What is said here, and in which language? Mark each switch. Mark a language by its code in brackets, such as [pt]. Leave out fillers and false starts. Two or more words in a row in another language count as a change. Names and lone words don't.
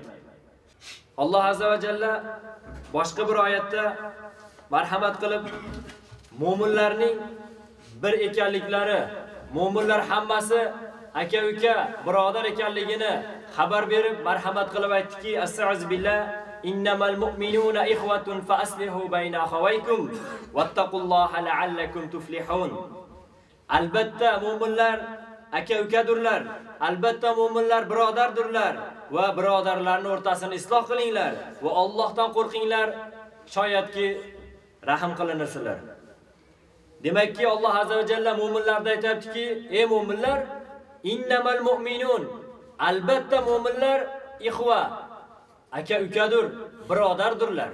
[uz] Alloh [ar] عز وجل [uz] boshqa bir oyatda marhamat qilib mu'minlarning bir ekanliklari, mu'minlar hammasi aka-uka, birodar ekanligini xabar berib marhamat qilib aytdiki, [ar] أستغفر بالله، إنما المؤمنون إخوة فأصلحوا بين أخويكم واتقوا الله لعلكم تفلحون. [uz] Albatta mu'minlar aka-ukadurlar, albatta mu'minlar birodardirlar va birodarlarning o'rtasini isloh qilinglar va Allohdan qo'rqinglar, shoyatki rahim qilinsizlar. Demakki Alloh [ar] عز وجل [uz] mu'minlarga aytibdiki, ey mu'minlar, [ar] إنما المؤمنون, [uz] albatta mu'minlar ikhva, aka-ukadur, birodardirlar.